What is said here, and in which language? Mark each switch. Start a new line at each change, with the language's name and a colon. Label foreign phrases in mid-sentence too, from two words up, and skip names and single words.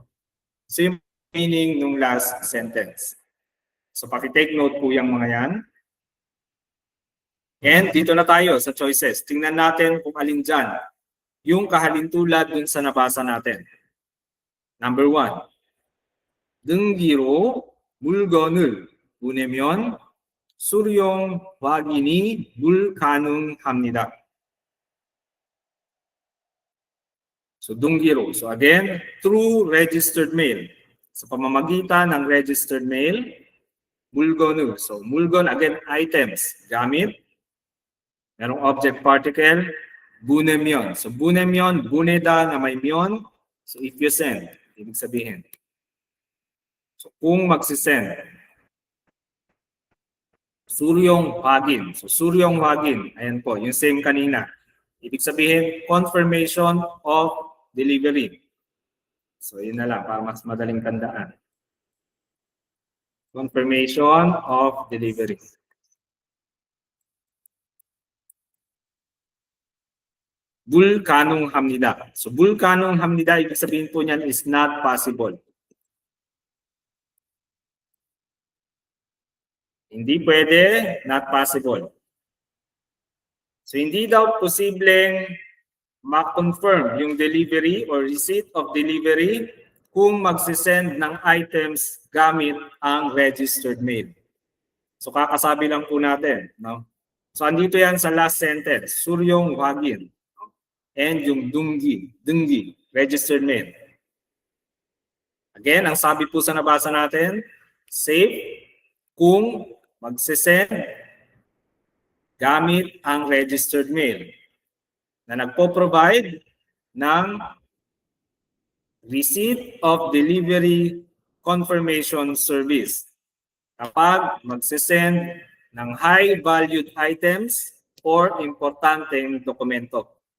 Filipino: So yung meaning ng last sentence. So paki-take note po yung mga yan. And dito na tayo sa choices. Tingnan natin kung alin dyan yung kahalintulad dun sa nabasa natin. Number 1.
Korean: 등기로 물건을 보내면 수령 확인이 불가능합니다.
Filipino: So 등기로.
English: So again, through registered mail.
Filipino: Sa pamamagitan ng
English: registered mail,
Filipino: 물건을. So 물건 again items, gamit. Merong
English: object particle,
Filipino: 보내면. So 보내면, 보내다 na may 면.
English: So if you send,
Filipino: ibig sabihin. So kung magsisend.
Korean: 수령 확인.
Filipino: So
Korean: 수령 확인,
Filipino: ayan po, yung same kanina. Ibig sabihin,
English: confirmation of delivery.
Filipino: So yun na lang, para mas madaling tandaan.
English: Confirmation of delivery.
Korean: 불가능합니다.
Filipino: So 불가능합니다, ibig sabihin po niyan is
English: not possible.
Filipino: Hindi pwede,
English: not possible.
Filipino: So hindi daw posibleng ma-confirm yung delivery or
English: receipt of delivery
Filipino: kung magsisend ng items gamit ang
English: registered mail.
Filipino: So kakasabi lang po natin, no? So andito yan sa last sentence,
Korean: 수령 확인.
Filipino: And yung 등기,
English: registered mail.
Filipino: Again, ang sabi po sa nabasa natin, safe kung magsisend gamit ang
English: registered mail
Filipino: na nagpo-provide ng
English: receipt of delivery confirmation service
Filipino: kapag magsisend ng
English: high-valued items
Filipino: or importanteng dokumento.